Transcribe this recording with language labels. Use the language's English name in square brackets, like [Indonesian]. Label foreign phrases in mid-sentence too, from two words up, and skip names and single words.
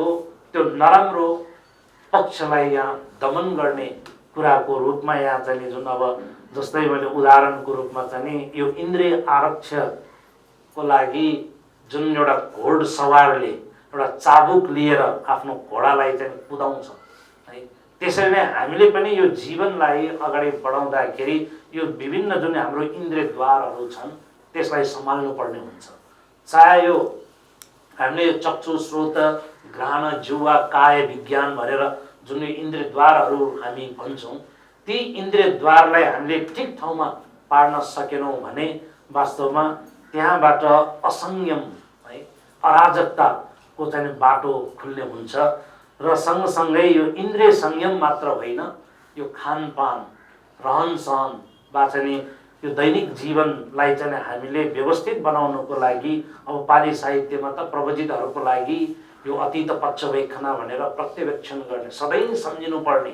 [Nepali] त्यो नराम्रो पक्षलाई यहाँ दमन गर्ने कुराको रूपमा यहाँ चाहिँ जुन अब जस्तै मैले उदाहरणको रूपमा चाहिँ यो इन्द्रिय आरक्षको लागि जुन एउटा घोड सवारले एउटा चाबुक लिएर आफ्नो घोडालाई चाहिँ कुदाउँछ है, त्यसरी नै हामीले पनि यो जीवनलाई अगाडि बढाउँदाखेरि यो विभिन्न जुन हाम्रो इन्द्रियद्वारहरू छन् त्यसलाई सम्हाल्नु पर्ने हुन्छ। चाहे यो हामीले यो चक्षु स्रोत घ्राण जिह्वा काय विज्ञान भनेर जुन यो इन्द्रियद्वारहरू हामी भन्छौँ, ती इन्द्रियद्वारलाई हामीले ठिक ठाउँमा पार्न सकेनौँ भने वास्तवमा त्यहाँबाट असंयम है, अराजकताको चाहिँ बाटो खुल्ने हुन्छ। र सँगसँगै यो इन्द्रिय संयम मात्र होइन, यो खानपान रहनसहन वा चाहिँ यो दैनिक जीवनलाई चाहिँ हामीले व्यवस्थित बनाउनको लागि अब पाली साहित्यमा त प्रवचितहरूको लागि यो अतीत पक्षवेक्षणा भनेर प्रत्यवेक्षण गर्ने सधैँ सम्झिनु पर्ने।